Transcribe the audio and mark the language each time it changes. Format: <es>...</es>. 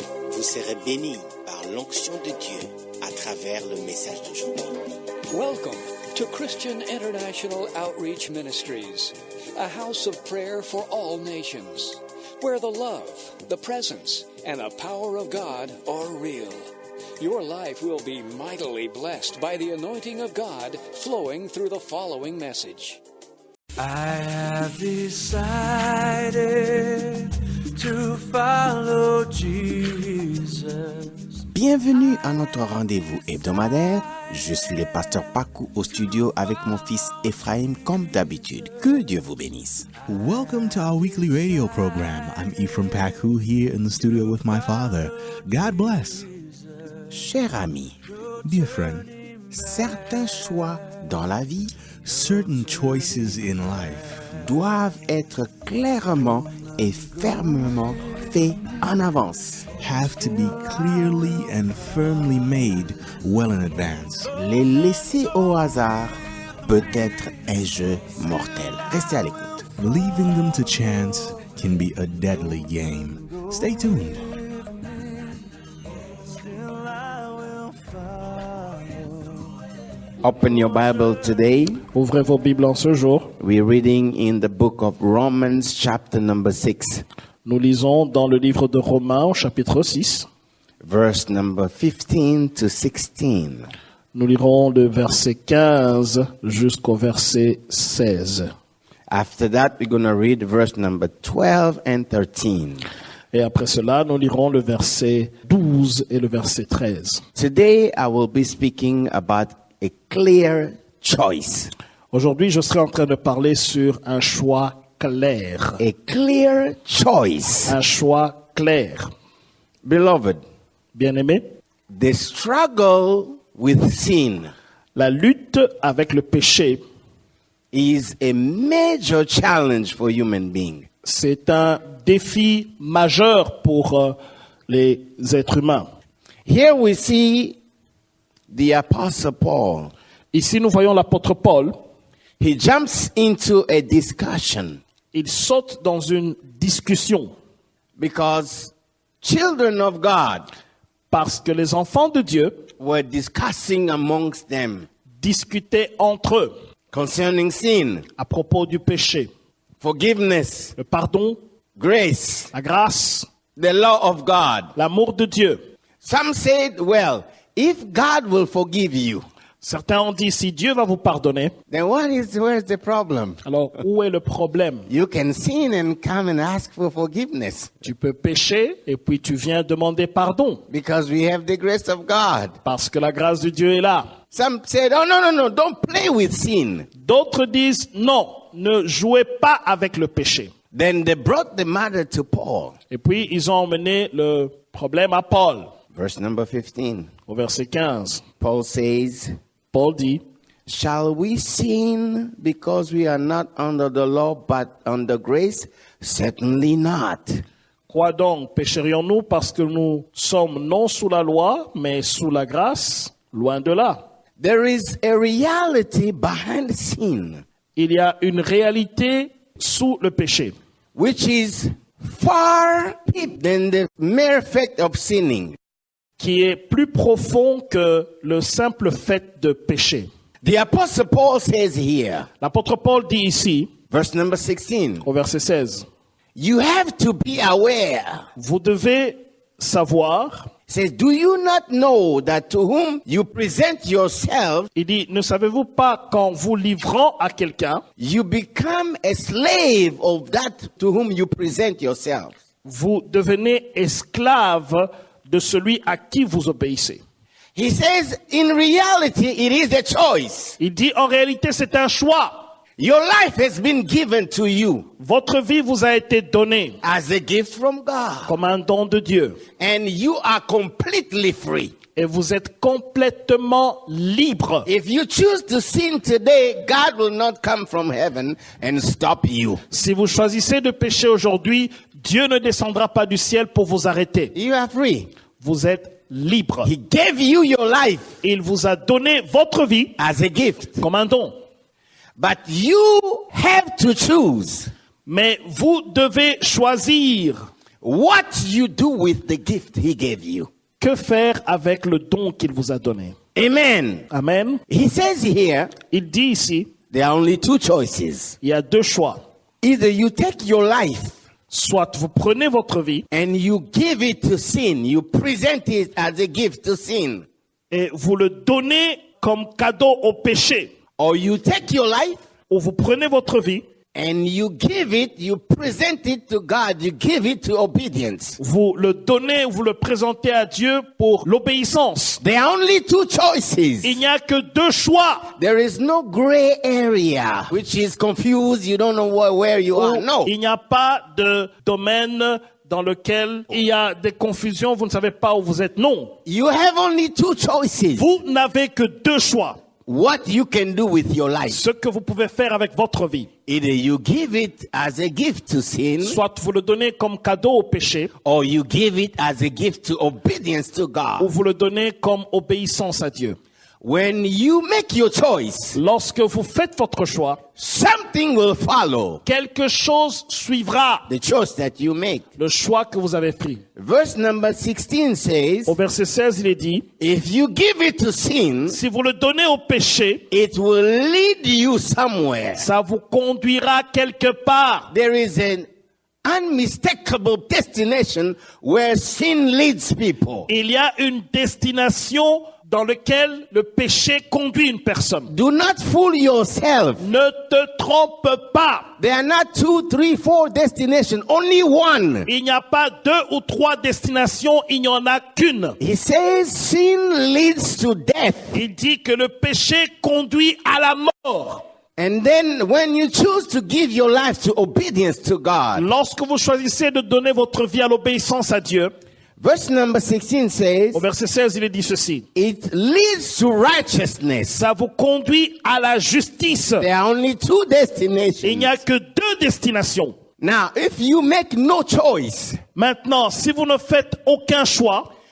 <fr>Vous serez bénis par l'onction de Dieu à travers le message d'aujourd'hui.</fr> <en>Welcome to Christian International Outreach Ministries, a house of prayer for all nations, where the love, the presence, and the power of God are real. Your life will be mightily blessed by the anointing of God flowing through the following message. I have decided to follow Jesus.</en> <fr>Bienvenue à notre rendez-vous hebdomadaire. Je suis le pasteur Pakou au studio avec mon fils Ephraim comme d'habitude. Que Dieu vous bénisse.</fr> <en>Welcome to our weekly radio program. I'm Ephraim Paku here in the studio with my father. God bless.</en> <fr>Cher ami,</fr> <en>Dear friend,</en> <fr>certains choix dans la vie</fr> <en>certain choices in life</en> <fr>doivent être clairement et fermement faits en avance.</fr> <en>have to be clearly and firmly made well in advance.</en> <fr>Les laisser au hasard peut être un jeu mortel. Restez à l'écoute.</fr> <en>Leaving them to chance can be a deadly game. Stay tuned. Open your Bible today.</en> <fr>Ouvrez vos Bibles en ce jour.</fr> <en>We're reading in the book of Romans, chapter number 6,</en> <fr>Nous lisons dans le livre de Romains, au chapitre 6.</fr> <en>verse number 15 to 16.</en> <fr>Nous lirons le verset 15 jusqu'au verset 16.</fr> <en>After that, we're going to read verse number 12 and 13.</en> <fr>Et après cela, nous lirons le verset 12 et le verset 13.</fr> <en>Today, I will be speaking about a clear choice.</en> <fr>Aujourd'hui, je serai en train de parler sur un choix clair.</fr> <en>A clear choice.</en> <fr>Un choix clair.</fr> <en>Beloved,</en> <fr>Bien-aimés,</fr> <en>the struggle with sin</en> <fr>la lutte avec le péché,</fr> <en>is a major challenge for human beings.</en> <fr>c'est un défi majeur pour les êtres humains.</fr> <en>Here we see the Apostle Paul.</en> <fr>Ici, nous voyons l'apôtre Paul.</fr> <en>He jumps into a discussion</en> <fr>Il saute dans une discussion</fr> <en>because children of God</en> <fr>parce que les enfants de Dieu</fr> <en>were discussing amongst them</en> <fr>discutaient entre eux</fr> <en>concerning sin,</en> <fr>à propos du péché,</fr> <en>forgiveness,</en> <fr>le pardon,</fr> <en>grace,</en> <fr>la grâce,</fr> <en>the law of God.</en> <fr>l'amour de Dieu.</fr> <en>Some said, well, if God will forgive you,</en> <fr>Certains ont dit, si Dieu va vous pardonner,</fr> <en>then where's the problem?</en> <fr>alors où est le problème?</fr> <en>You can sin and come and ask for forgiveness</en> <fr>Tu peux pécher et puis tu viens demander pardon</fr> <en>because we have the grace of God.</en> <fr>parce que la grâce de Dieu est là.</fr> <en>Some said, oh, no, don't play with sin.</en> <fr>D'autres disent, non, ne jouez pas avec le péché.</fr> <en>Then they brought the matter to Paul.</en> <fr>Et puis ils ont emmené le problème à Paul.</fr> <en>Verse number 15.</en> <fr>Au verset 15,</fr> <en>Paul says,</en> <fr>Paul dit,</fr> <en>shall we sin because we are not under the law but under grace? Certainly not.</en> <fr>quoi donc, pécherions-nous parce que nous sommes non sous la loi, mais sous la grâce? Loin de là.</fr> <en>There is a reality behind sin,</en> <fr>Il y a une réalité sous le péché,</fr> <en>which is far deeper than the mere fact of sinning.</en> <fr>qui est plus profond que le simple fait de pécher.</fr> <en>The Apostle Paul says here,</en> <fr>L'apôtre Paul dit ici,</fr> <en>verse number 16,</en> <fr>au verset 16,</fr> <en>you have to be aware.</en> <fr>vous devez savoir,</fr> <en>It says, do you not know that to whom you present yourself,</en> <fr>il dit, ne savez-vous pas qu'en vous livrant à quelqu'un,</fr> <en>you become a slave of that to whom you present yourself?</en> <fr>vous devenez esclave de celui à qui vous obéissez.</fr> <en>He says, in reality, it is a choice.</en> <fr>Il dit, en réalité, c'est un choix.</fr> <en>Your life has been given to you</en> <fr>Votre vie vous a été donnée</fr> <en>as a gift from God,</en> <fr>comme un don de Dieu.</fr> <en>and you are completely free.</en> <fr>Et vous êtes complètement libre.</fr> <en>If you choose to sin today, God will not come from heaven and stop you.</en> <fr>Si vous choisissez de pécher aujourd'hui, Dieu ne descendra pas du ciel pour vous arrêter.</fr> <en>You are free.</en> <fr>Vous êtes libre.</fr> <en>He gave you your life</en> <fr>Il vous a donné votre vie</fr> <en>as a gift.</en> <fr>comme un don.</fr> <en>But you have to choose</en> <fr>Mais vous devez choisir</fr> <en>what you do with the gift he gave you.</en> <fr>que faire avec le don qu'il vous a donné.</fr> <en>Amen.</en> <fr>Amen.</fr> <en>He says here,</en> <fr>Il dit ici,</fr> <en>there are only two choices.</en> <fr>il y a deux choix.</fr> <en>Either you take your life</en> <fr>Soit vous prenez votre vie</fr> <en>and you give it to sin. You present it as a gift to sin.</en> <fr>et vous le donnez comme cadeau au péché.</fr> <en>Or you take your life</en> <fr>Ou vous prenez votre vie,</fr> <en>and you give it, you present it to God. You give it to obedience.</en> <fr>vous le donnez, vous le présentez à Dieu pour l'obéissance.</fr> <en>There are only two choices.</en> <fr>Il n'y a que deux choix.</fr> <en>There is no gray area which is confused. You don't know where you are. No.</en> <fr>Il n'y a pas de domaine dans lequel il y a des confusions, vous ne savez pas où vous êtes. Non.</fr> <en>You have only two choices.</en> <fr>Vous n'avez que deux choix.</fr> <en>What you can do with your life.</en> <fr>Ce que vous pouvez faire avec votre vie.</fr> <en>Either you give it as a gift to sin,</en> <fr>Soit vous le donnez comme cadeau au péché,</fr> <en>or you give it as a gift to obedience to</en> <fr>ou</fr> <en>God.</en> <fr>vous le donnez comme obéissance à Dieu.</fr> <en>When you make your choice,</en> <fr>Lorsque vous faites votre choix,</fr> <en>something will follow</en> <fr>quelque chose suivra</fr> <en>the choice that you make.</en> <fr>le choix que vous avez pris.</fr> <en>Verse number 16 says,</en> <fr>Au verset 16, il est dit,</fr> <en>if you give it to sin,</en> <fr>si vous le donnez au péché,</fr> <en>it will lead you somewhere.</en> <fr>ça vous conduira quelque part.</fr> <en>There is an unmistakable destination where sin leads people.</en> <fr>Il y a une destination dans laquelle le péché conduit une personne.</fr> <en>Do not fool yourself.</en> <fr>Ne te trompe pas.</fr> <en>There are not 2, 3, 4 destinations, only one.</en> <fr>Il n'y a pas deux ou trois destinations, il n'y en a qu'une.</fr> <en>He says sin leads to death.</en> <fr>Il dit que le péché conduit à la mort.</fr> <en>And then when you choose to give your life to obedience to God,</en> <fr>Lorsque vous choisissez de donner votre vie à l'obéissance à Dieu,</fr> <en>verse number 16 says,</en> <fr>au verset 16, il est dit ceci.</fr> <en>it leads to righteousness.</en> <fr>Ça vous conduit à la justice.</fr> <en>There are only two</en> <fr>Il n'y</fr> <en>destinations.</en> <fr>a que deux destinations.</fr> <en>Now, if you make no choice,</en> <fr>Maintenant, si vous ne faites aucun choix,</fr>